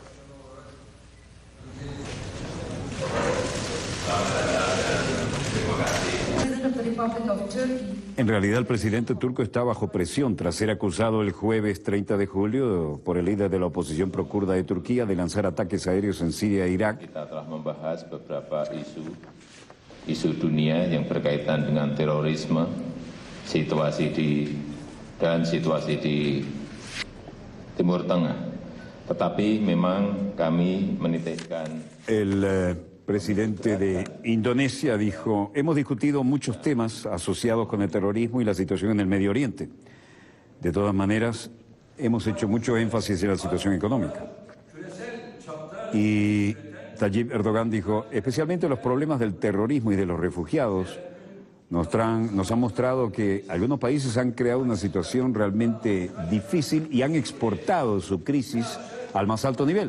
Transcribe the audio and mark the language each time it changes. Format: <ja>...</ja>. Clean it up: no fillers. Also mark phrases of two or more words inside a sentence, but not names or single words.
<es>En realidad, el presidente turco está bajo presión tras ser acusado el jueves 30 de julio por el líder de la oposición procurda de Turquía de lanzar ataques aéreos en Siria e Irak.</es> <id>Kita telah membahas beberapa isu dunia yang berkaitan dengan terorisme, situasi di Timur Tengah. Tetapi memang kami menitikkan.</id> <es>El presidente de Indonesia dijo: hemos discutido muchos temas asociados con el terrorismo y la situación en el Medio Oriente. De todas maneras, hemos hecho mucho énfasis en la situación económica. Y Tayyip Erdogan dijo: especialmente los problemas del terrorismo y de los refugiados nos han mostrado que algunos países han creado una situación realmente difícil y han exportado su crisis al más alto nivel.</es>